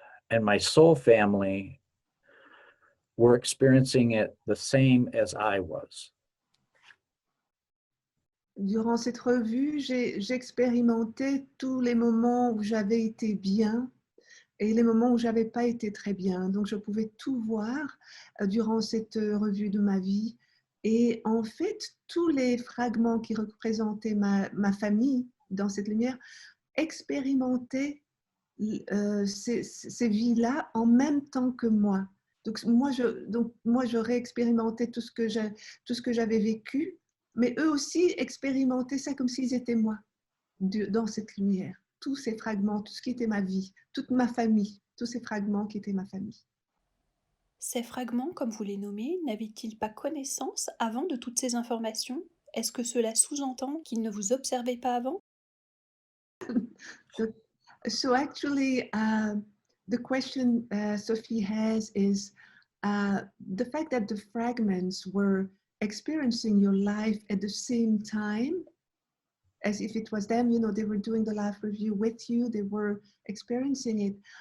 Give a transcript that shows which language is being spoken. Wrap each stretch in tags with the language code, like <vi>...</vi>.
<en>And my soul family were experiencing it the same as I was.</en> <fr>Durant cette revue, j'ai expérimenté tous les moments où j'avais été bien et les moments où j'avais pas été très bien. Donc, je pouvais tout voir durant cette revue de ma vie. Et en fait, tous les fragments qui représentaient ma famille dans cette lumière expérimentaient ces vies-là en même temps que moi. Donc moi, j'aurais expérimenté tout ce que j'avais vécu, mais eux aussi expérimentaient ça comme s'ils étaient moi, dans cette lumière. Tous ces fragments, tout ce qui était ma vie, toute ma famille, tous ces fragments qui étaient ma famille. Ces fragments, comme vous les nommez, n'avaient-ils pas connaissance avant de toutes ces informations? Est-ce que cela sous-entend qu'ils ne vous observaient pas avant?</fr> <en>So actually, the question Sophie has is the fact that the fragments were experiencing your life at the same time, as if it was them, you know, they were doing the life review with you, they were experiencing it.</en>